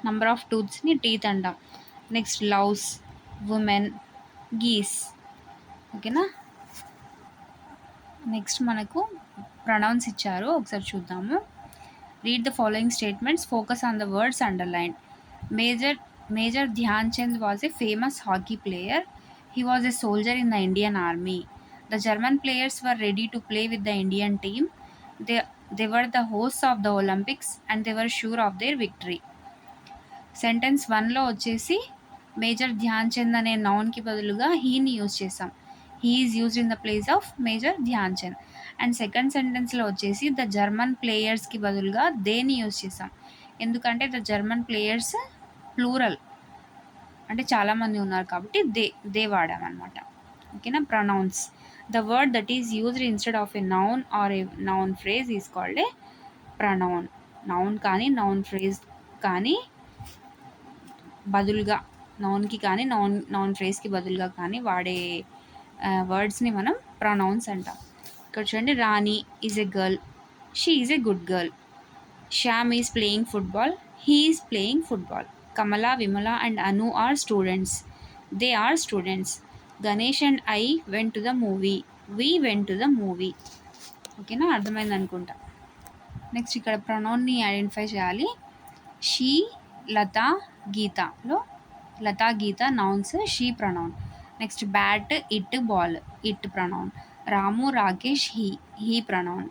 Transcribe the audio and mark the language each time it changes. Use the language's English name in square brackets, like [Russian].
[English] number of టూత్స్ని teeth [Telugu] అంటాం. [English] Next loaves, women, geese, ఓకేనా. [Telugu] Next మనకు ప్రొనౌన్స్ ఇచ్చారు, ఒకసారి చూద్దాము. [English] Read the following statements, focus on the words underline. Major Dhyan Chand was a famous hockey player. He was a soldier in the Indian Army. The German players were ready to play with the Indian team. They were the hosts of the Olympics and they were sure of their victory. [Telugu] Sentence 1లో వచ్చేసి major Dhyan Chand అనే నౌన్కి బదులుగా హీని use చేసాం. [English] He is used in the place of major Dhyan Chand. And second [Telugu] సెంటెన్స్లో వచ్చేసి [English] the German ప్లేయర్స్కి [Telugu] బదులుగా దేని use చేసాం, ఎందుకంటే [English] the German players plural [Telugu] అంటే చాలామంది ఉన్నారు కాబట్టి దే వాడామన్నమాట, ఓకేనా. [English] Pronouns, the word that is used instead of a noun or a noun phrase is called a pronoun. [Telugu] Noun కానీ నౌన్ ఫ్రేజ్ కానీ బదులుగా, నౌన్కి కానీ నౌన్ ఫ్రేజ్కి బదులుగా కానీ వాడే వర్డ్స్ని మనం ప్రొనౌన్స్ అంటాం. ఇక్కడ చూడండి, [English] Rani is a girl, she is a good girl. Shyam is playing football, he is playing football. Kamala, Vimala and Anu are students. They are students. Ganesh and I went to the movie. We went to the movie. [Telugu] ఓకేనా, అర్థమైంది అనుకుంటా. Next ఇక్కడ ప్రొనౌన్ని identify చేయాలి. She [English] లతా, గీతలో Latha, Geetha nouns, she pronoun. Next bat, it, ball, it pronoun. Ramu, Rakesh, he pronoun.